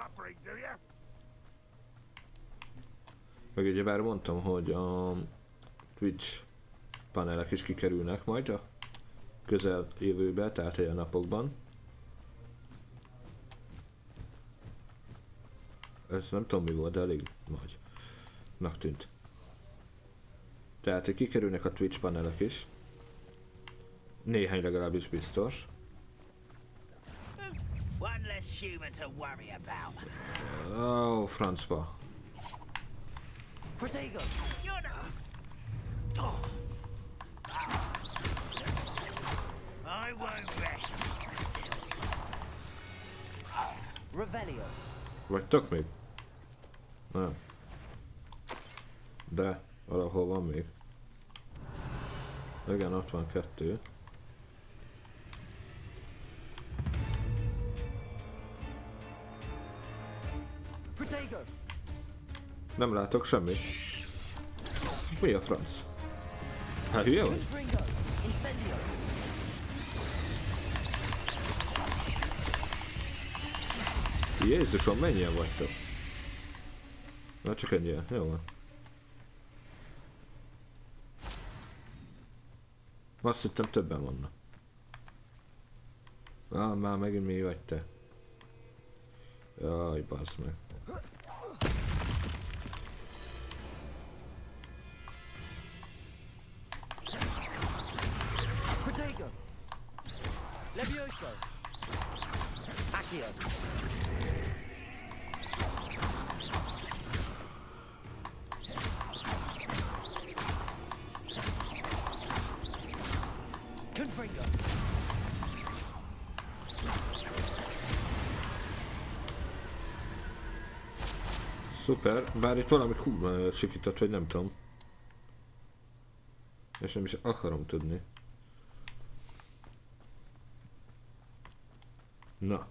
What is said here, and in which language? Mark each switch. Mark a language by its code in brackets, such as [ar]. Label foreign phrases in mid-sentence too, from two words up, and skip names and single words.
[hu] Meg ugyebár mondtam, hogy a Twitch panelek is kikerülnek majd a közel jövőbe, tehát ilyen napokban. Ez nem tudom mi volt, de elég nagynak tűnt. Tehát hogy kikerülnek a Twitch panelek is. Néhány legalábbis biztos. [en] One less human to worry about. [hu] Ó, francba. Protego! [en] I won't rest. [hu] Revelio! Vagytok még? Nem. De, valahol van még. Igen, ott van 2. Protego! Nem látok semmit. Mi a franc? Hát hülye vagy? Confringo! Incendio! Jézusom, mennyien vagytok? Na csak ennyien, jó van. Azt hittem többen vannak. Már megint mi vagy te? Jaj, bazd meg. Protego! Levioso! Accio! Confringo! Szuper, bár itt valami kurva sikított, hogy nem tudom. És nem is akarom tudni. Na.